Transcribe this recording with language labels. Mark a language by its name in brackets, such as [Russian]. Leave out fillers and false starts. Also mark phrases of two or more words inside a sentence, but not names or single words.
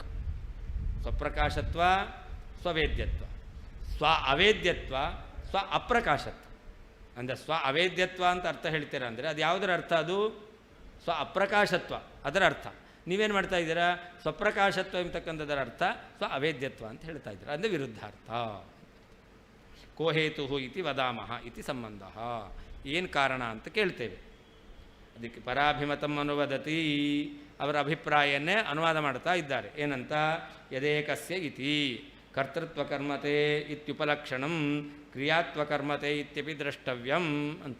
[Sanskrit] ಸ್ವಪ್ರಕಾಶತ್ವ ಸ್ವವೇದ್ಯತ್ವ, ಸ್ವ ಅವೇದ್ಯತ್ವ ಸ್ವ ಅಪ್ರಕಾಶತ್ವ. [Kannada] ಅಂದರೆ ಸ್ವ ಅವೇದ್ಯತ್ವ ಅಂತ ಅರ್ಥ ಹೇಳ್ತೀರಾ ಅಂದರೆ ಅದು ಯಾವುದರ ಅರ್ಥ? ಅದು ಸ್ವ ಅಪ್ರಕಾಶತ್ವ, ಅದರ ಅರ್ಥ. ನೀವೇನು ಮಾಡ್ತಾ ಇದ್ದೀರಾ? ಸ್ವಪ್ರಕಾಶತ್ವ ಎಂಬತಕ್ಕಂಥದ್ದರ ಅರ್ಥ ಸ್ವ ಅವೇದ್ಯತ್ವ ಅಂತ ಹೇಳ್ತಾ ಇದ್ದೀರಾ. ಅಂದರೆ ವಿರುದ್ಧಾರ್ಥ. [Sanskrit] ಕೋ ಹೇತು ಇತಿ ವದಾಮಹ ಇತಿ ಸಂಬಂಧ. [Kannada] ಏನು ಕಾರಣ ಅಂತ ಕೇಳ್ತೇವೆ. ಅದಕ್ಕೆ [Sanskrit] ಪರಾಭಿಮತಂ ಅನುವದತಿ, [Kannada] ಅವರ ಅಭಿಪ್ರಾಯವನ್ನೇ ಅನುವಾದ ಮಾಡ್ತಾ ಇದ್ದಾರೆ. ಏನಂತ? [Sanskrit] ಯದೇಕಸ್ಯ ಇತಿ ಕರ್ತೃತ್ವಕರ್ಮತೆ ಇತ್ಯುಪಲಕ್ಷಣಂ ಕ್ರಿಯಾತ್ವಕರ್ಮತೆ ಇತ್ಯಪಿ ದ್ರಷ್ಟವ್ಯಂ ಅಂತ.